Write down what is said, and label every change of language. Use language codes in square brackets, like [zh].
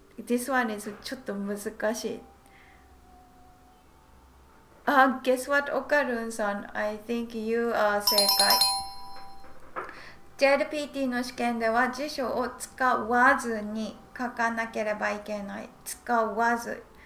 [en] This one is [ja] ちょっと難しい。 [en] guess what, オカルンさん I think you are 正解。 [ja] JLPT の試験では辞書を使わずに書かなければいけない。使わず。